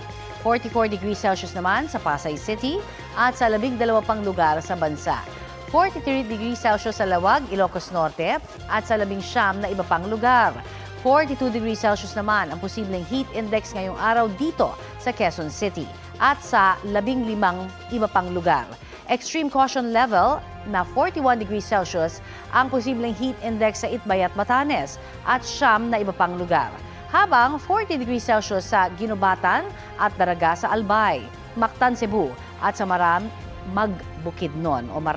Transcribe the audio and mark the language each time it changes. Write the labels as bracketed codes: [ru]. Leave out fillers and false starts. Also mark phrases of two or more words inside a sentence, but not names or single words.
[tl] 44 [en] degrees Celsius [tl] naman sa Pasay City at sa 12 pang lugar sa bansa. 43 [en] degrees Celsius [tl] sa Lawag, Ilocos Norte at sa 19 na iba pang lugar. 42 [en] degrees Celsius [tl] naman ang posibleng [en] heat index [tl] ngayong araw dito sa Quezon City at sa 15 iba pang lugar. [en] Extreme caution level [tl] na 41 [en] degrees Celsius [tl] ang posibleng [en] heat index [tl] sa Itbay at Batanes at 9 na iba pang lugar. Habang 40 [en] degrees Celsius [tl] sa Ginubatan at Daraga sa Albay, Mactan, Cebu at sa Maramag, Bukidnon.